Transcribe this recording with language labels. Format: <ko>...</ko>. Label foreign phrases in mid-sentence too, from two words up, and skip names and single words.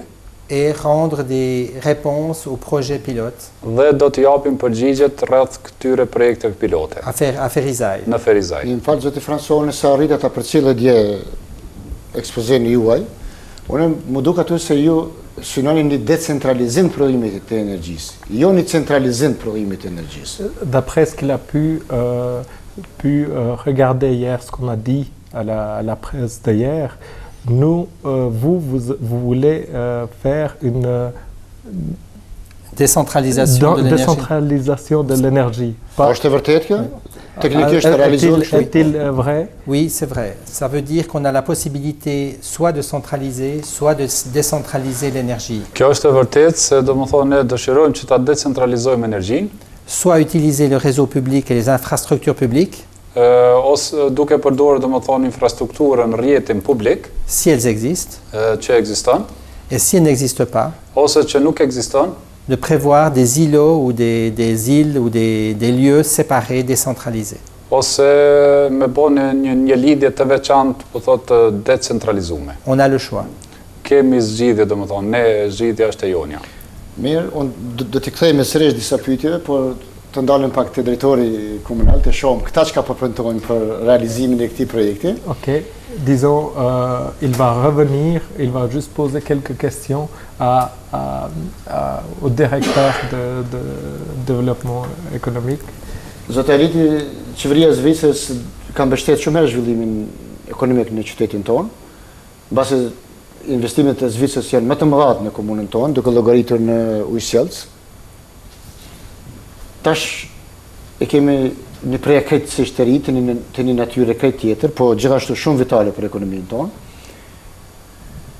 <fr>et rendre des réponses aux projets pilotes</fr> <sq>dhe do t'i japim përgjigjet rreth këtyre projekteve pilote</sq> <fr>à Ferizaj.</fr> <sq>në Ferizaj. Në fakt zoti Fransoni sa arrita ta përcjellë dje ekspozimin juaj, unë më duk aty se ju synoni një decentralizim të prodhimit të energjisë, jo një centralizim të prodhimit të energjisë.</sq> <fr>D'après ce qu'il a pu regarder hier, ce qu'on a dit à la presse d'hier, nous, vous voulez faire une Décentralisation de l'énergie. décentralisation de l'énergie.</fr> <sq>A është e vërtetë kjo? Teknikisht e realizohet kështu?</sq> <fr>Est-il vrai? Oui, c'est vrai. Ça veut dire qu'on a la possibilité soit de centraliser, soit de décentraliser l'énergie.</fr> <sq>Kjo është e vërtetë se domethënë ne dëshirojmë që ta decentralizojmë energjinë,</sq> <fr>Soit utiliser le réseau public et les infrastructures publiques,</fr> <sq>ose duke përdorur domethënë infrastrukturën, rrjetin publik</sq> <fr>si elles existent,</fr> <sq>që ekziston,</sq> <fr>et si elles n'existent pas,</fr> <sq>ose që nuk ekziston,</sq> <fr>de prévoir des îlots ou des îles ou des lieux séparés, décentralisés.</fr> <sq>ose me bënë një lidhje të veçantë, po thotë decentralizuar.</sq> <fr>On a le choix.</fr> <sq>Kemi zgjidhje, domethënë, ne zgjidhja është e jonja. Mirë, unë do t'i kthejmë sërish disa pyetje, por të ndalim pak te drejtori komunal, të shohim këta çka po premtojnë për realizimin e këtij projekti.</sq> <fr>Ok, disons, il va revenir, il va juste poser quelques questions au directeur de développement économique.</fr> <sq>Zoti Aliti, qeveria e Zvicrës ka mbështetur shumë herë zhvillimin ekonomik në qytetin tonë. Mbase investimet e Zvicrës janë më të mëdha në komunën tonë, duke llogaritur në ujësjellës. Tash e kemi një projekt krejtësisht të ri, të një natyre krejt tjetër, po gjithashtu shumë vitale për ekonominë tonë.</sq>